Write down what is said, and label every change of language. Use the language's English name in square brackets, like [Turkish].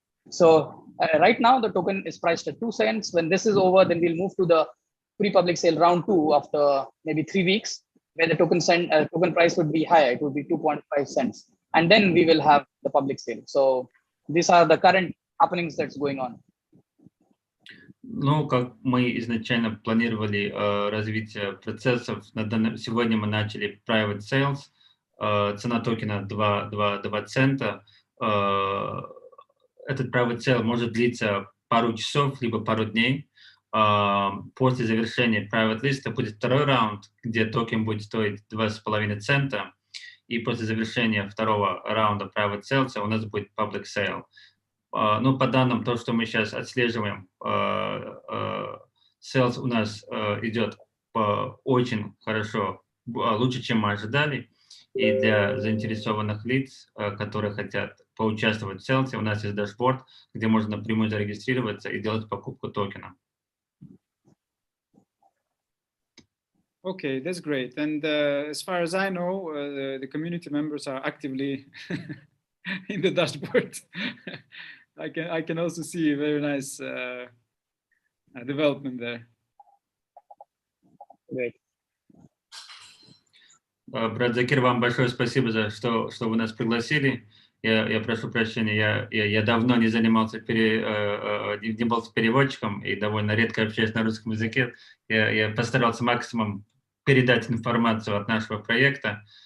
[English] So right now the token is priced at 2 cents. When this is over, then we'll move to the pre-public sale round 2 after maybe 3 weeks, where the token price would be higher. It would be 2.5 cents. And then we will have the public sale. So these are the current happenings that's going on. [Russian] Ну, как мы изначально планировали развитие процессов, сегодня мы начали private sales, цена токена 2 цента. Этот private sale может длиться пару часов, либо пару дней. После завершения private list будет второй раунд, где токен будет стоить 2,5 цента. И после завершения второго раунда private sales у нас будет public sale. Ну, по данным, то, что мы сейчас отслеживаем, sales у нас идет очень хорошо, лучше, чем мы ожидали. И для заинтересованных лиц, которые хотят поучаствовать в sales, у нас есть дашборд, где можно напрямую зарегистрироваться и делать покупку токена. [English] Okay, that's great. And as far as I know, the community members are actively in the dashboard. I can also see a very nice development there. Great. [Russian] Брат Закир, вам большое спасибо за что вы нас пригласили. Я прошу прощения, я давно не занимался, не был переводчиком и довольно редко общаюсь на русском языке. Я постарался максимум передать информацию от нашего проекта.